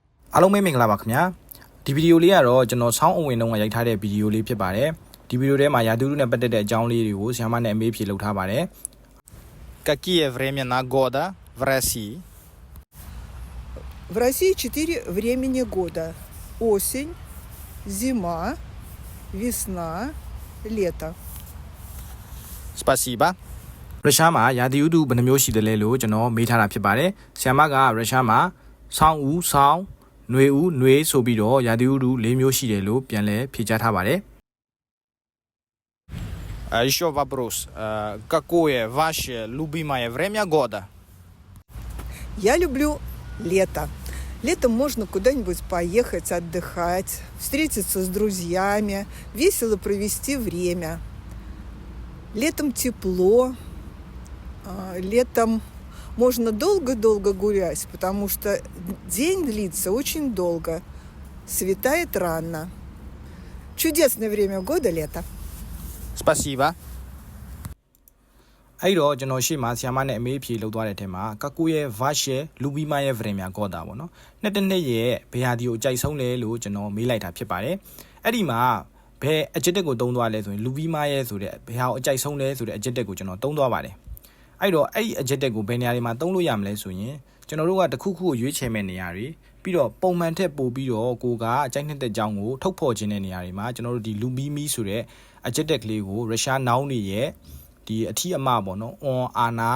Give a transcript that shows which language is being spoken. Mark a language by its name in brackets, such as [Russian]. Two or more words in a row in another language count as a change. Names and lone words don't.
[Burmese] အားလုံးပဲမင်္ဂလာပါခင်ဗျာဒီဗီဒီယိုလေးကတော့ကျွန်တော်ဆောင်းအဝင်တုန်းကရိုက်ထားတဲ့ဗီဒီယိုလေးဖြစ်ပါတယ်ဒီဗီဒီယိုထဲမှာရာသီဥတုနဲ့ပတ်သက်တဲ့အကြောင်းလေးတွေကိုဆရာမနဲ့အမေးဖြေလုပ်ထားပါတယ် [Russian] Какие времена года в России? В России 4 времени года. Осень, зима, весна, лето. [Burmese] Спасибо ရုရှားမှာရာသီဥတုဘယ်နှမျိုးရှိတယ်လဲလို့ကျွန်တော်မေးထားတာဖြစ်ပါတယ်ဆရာမကရုရှားမှာဆောင်းဦးဆောင်းနွေဦးနွေဆိုပြီးတော့ရာသီဥတု၄မျိုးရှိတယ်လို့ပြန်လည်ဖြေကြားထားပါတယ် [Russian] Еще вопрос. Какое ваше любимое время года? Я люблю лето. Летом можно куда-нибудь поехать, отдыхать, встретиться с друзьями, весело провести время. Летом тепло, летом можно долго-долго гулять, потому что день длится очень долго, светает рано. Чудесное время года лето. [Burmese] Спасибо အဲ့တော့ကျွန်တော်ရှေ့မှာဆရာမနဲ့အမေးဖြေလုပ်သွားတဲ့အထက်မှာကကူရဲ့ [Russian] Ваше любимое время года [Burmese] ပေါ့နော်နှစ်တစ်နှစ်ရဲ့ဘယ်ဟာဒီကိုအကြိုက် ဆုံးလဲလို့ကျွန်တော်မေးလိုက်တာဖြစ်ပါတယ်အဲ့ဒီမှာဘယ် adjective ကိုသုံးသွားလဲဆိုရင် Lubimaya ဆိုတဲ့ဘယ်ဟာကိုအကြိုက်ဆုံးလဲဆိုတဲ့ adjective ကိုကျွန်တော်သုံးသွားပါတယ်အဲ့တော့အဲ့ဒီ adjective ကိုဘယ်နေရာတွေမှာသုံးလို့ရမလဲဆိုရင်ကျွန်တော်တို့ကတစ်ခုခုကိုရွေးချယ်မဲ့နေရာတွေပြီးတော့ပုံမှန်ထက်ပိုပြီးတော့ကိုကအကြိုက်နှစ်တဲ့အကြောင်းကိုထုတ်ဖော်ခြင်းတဲ့နေရာတွေမှာကျွန်တော်တို့ဒီ Lubimi ဆိုတဲ့ adjective ကလေးကိုရုရှား noun တွေရဲ့ဒီအထီးအမပေါ့နော် on အာနာ